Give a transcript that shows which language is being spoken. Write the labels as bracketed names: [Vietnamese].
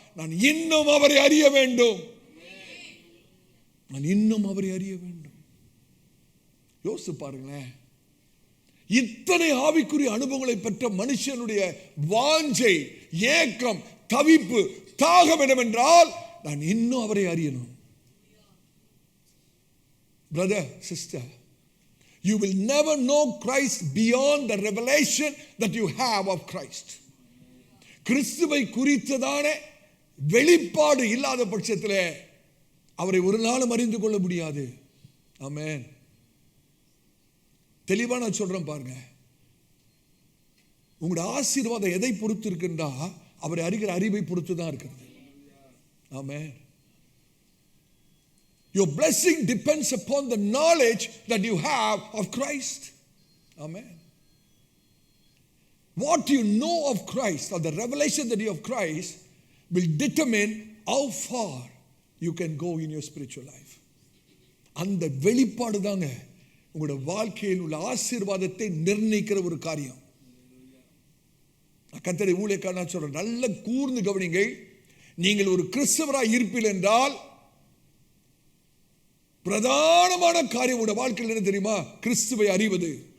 [Tamil] நான் இன்னும் அவரை அறிய வேண்டும், நான் இன்னும் அவரை அறிய வேண்டும். யோசித்து பாருங்களேன், இத்தனை ஆவிக்குரிய அனுபவங்களை பெற்ற மனுஷனுடைய வாஞ்சை, ஏக்கம், தவிப்பு, தாகம் என்னவென்றால் நான் இன்னும் அவரை அறியணும். [English] Brother, sister, you will never know Christ beyond the revelation that you have of Christ. [Tamil] கிறிஸ்துவை குறித்ததான வெளிப்பாடு இல்லாத பட்சத்தில் அவரை ஒரு நாளும் அறிந்து கொள்ள முடியாது. ஆமென். தெளிவா நான் சொல்றேன் பாருங்க. உங்களுடைய ஆசீர்வாதம் எதை பொறுத்து இருக்குன்னா அவரை அறிகிற அறிவை பொறுத்து தான் இருக்கிறது. ஆமென். [English] Your blessing depends upon the knowledge that you have of Christ. Amen. What you know of Christ, or the revelation that you have of Christ, will determine how far you can go in your spiritual life. [Tamil] அந்த வெளிப்பாடு தாங்க உங்களுடைய வாழ்க்கையில் உள்ள ஆசீர்வாதத்தை நிர்ணயிக்கிற ஒரு காரியம். கர்த்தருடைய ஊழியக்காரனா சொல்றேன், நல்ல கூர்ந்து கவனிங்க. நீங்கள் ஒரு கிறிஸ்தவராய் இருப்பீர்கள் என்றால் பிரதானமான காரியம் உங்களுடைய வாழ்க்கையில் என்ன தெரியுமா? கிறிஸ்துவை அறிவது.